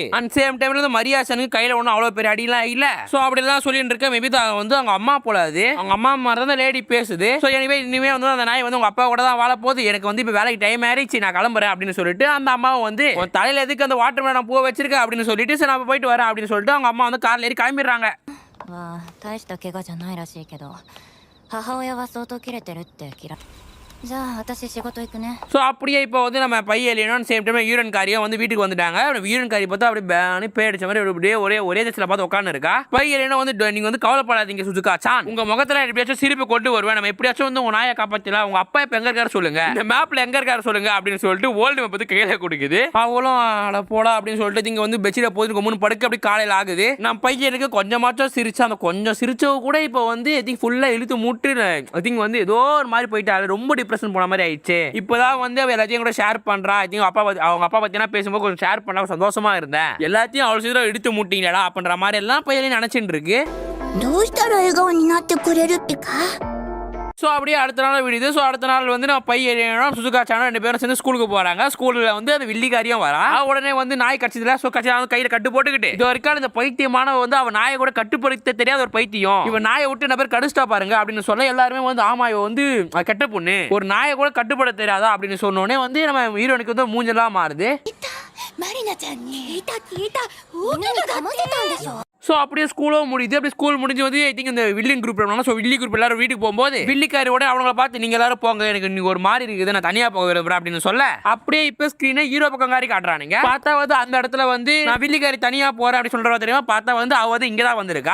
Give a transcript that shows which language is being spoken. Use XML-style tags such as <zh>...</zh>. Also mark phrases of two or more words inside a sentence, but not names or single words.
<en>and same timela</en> <ta>வந்து மரியாசனுக்கு கையில ஒன்றும் அவ்வளோ பெரிய அடியெல்லாம் இல்ல. ஸோ அப்படிலாம் சொல்லிட்டு இருக்க மேபி வந்து அவங்க அம்மா போல அது அவங்க அம்மா மாதிரி தான் லேடி பேசுது. ஸோ இனிமே வந்து அந்த நாய் வந்து உங்க அப்பா கூட தான் வாழ போகுது, எனக்கு வந்து இப்போ வேலைக்கு டைம் ஆயிடுச்சு, நான் கிளம்புறேன் அப்படின்னு சொல்லிட்டு அந்த அம்மாவை வந்து தலையில எதுக்கு அந்த வாட்டர் மேடம் பூ வச்சிருக்க அப்படின்னு சொல்லிட்டு சரி நான் போயிட்டு வரேன் அப்படின்னு சொல்லிட்டு அவங்க அம்மா வந்து கார்ல ஏறி கிளம்பிடுறாங்க.</ta> <ja>大した怪我じゃないらしいけど母親は相当キレてるって嫌いじゃあ私仕事行くね</ja> <ta>ஸோ அப்படியே இப்போ வந்து நம்ம பையன்</ta> <en>same time</en> <ta>யூரன்காரியும் வந்து வீட்டுக்கு வந்துட்டாங்க. யூரன்காரி பார்த்தா அப்படியே பேனி பேடிச்ச மாதிரி அப்படியே ஒரே திசையில் பார்த்து உட்காந்து இருக்கா. பையன் வந்து நீங்க வந்து கவலைப்படாதீங்க சுசுகா சான், உங்க முகத்துல எப்படியாச்சும் சிரிப்பு கொண்டு வருவேன், நம்ம எப்படியாச்சும் வந்து உங்க நாயை காப்பாற்றலாம், உங்க அப்பா இப்போ எங்க இருக்காரு சொல்லுங்க, இந்த மேப்ல எங்க இருக்காரு சொல்லுங்க அப்படின்னு சொல்லிட்டு</ta> <en>world map</en> <ta>வந்து கையில கொடுக்குது. அவங்களும் அட போடா அப்படின்னு சொல்லிட்டு இங்க வந்து பெட்ஷீட்டை போட்டு மூணு படுக்க அப்படி காலையில் ஆகுது. நம்ம பையனுக்கு கொஞ்சமாச்சும் சிரிச்சா அந்த கொஞ்சம் சிரிச்சவ கூட இப்போ வந்து</ta> <en>I think</en> <ta>ஃபுல்லா இழுத்து மூட்டு</ta> <en>I think</en> <ta>வந்து ஏதோ ஒரு மாதிரி போயிட்டாரு, ரொம்ப டிப்ரெஷன் போன மாதிரி ஆயிடுச்சு. இப்போதான் வந்து அவ எல்லாத்தையும் கூட ஷேர் பண்றா.</ta> <en>I think</en> <ta>அவங்க அப்பா பத்தினா பேசும்போது கொஞ்சம் ஷேர் பண்ணா சந்தோஷமா இருந்தேன், எல்லாத்தையும் அவ்வளவு சீக்கிரம் எடுத்து மூட்டிங்களா அப்படின்ற மாதிரி எல்லாம் பையன் நினைச்சிட்டு இருக்கு.</ta> <ja>どうしたら笑顔になってくれるってか</ja> <ta>ஸோ அப்படியே அடுத்த நாள் விடுது. ஸோ அடுத்த நாள் வந்து நம்ம பையன் சுசுகா சான் 2 பேரும் சேர்ந்து ஸ்கூலுக்கு போறாங்க. ஸ்கூலில் வந்து அந்த வில்லிகாரியும் வரா. உடனே வந்து நாய் கட்சியில ஸோ கட்சியில் வந்து கையில் கட்டு போட்டுக்கிட்டு இது வரைக்கும் இந்த பைத்தியமானவ வந்து அவன் நாயை கூட கட்டுப்படுத்த தெரியாத ஒரு பைத்தியம், இவன் நாயை விட்டு என்ன பேர் கடிச்சிட்டா பாருங்க அப்படின்னு சொல்ல எல்லாருமே வந்து ஆமா இவ வந்து கெட்ட பொண்ணு, ஒரு நாயை கூட கட்டுப்படுத்த தெரியாதா அப்படின்னு சொன்னோடனே வந்து நம்ம ஹீரோனுக்கு வந்து மூஞ்செல்லாம் மாறுது.</ta> <ja>マリナちゃんに聞いた犬に騙せたんでしょ</ja> <ta>ஸோ அப்படியே ஸ்கூலும் முடியுது. அப்படியே ஸ்கூல் முடிஞ்சு வந்து</ta> <en>I think</en> <ta>இந்த வில்லியன் குரூப் ஸோ வில்லி குரூப் எல்லாரும் வீட்டுக்கு போகும்போது வில்லிக்காரியோட அவங்கள பார்த்து நீங்க எல்லாரும் போங்க, எனக்கு நீங்க ஒரு மாதிரி இருக்குது, நான் தனியா போக விரும்புறேன் அப்படின்னு சொல்ல அப்படியே இப்போ ஸ்கிரீனை ஹீரோ பக்கம் காரி காட்டுறானுங்க. பார்த்தா வந்து அந்த இடத்துல வந்து நான் வில்லிக்காரி தனியா போறேன் அப்படின்னு சொல்றவா தெரியுமா, பார்த்தா வந்து அவ வந்து இங்க தான் வந்திருக்கா.</ta>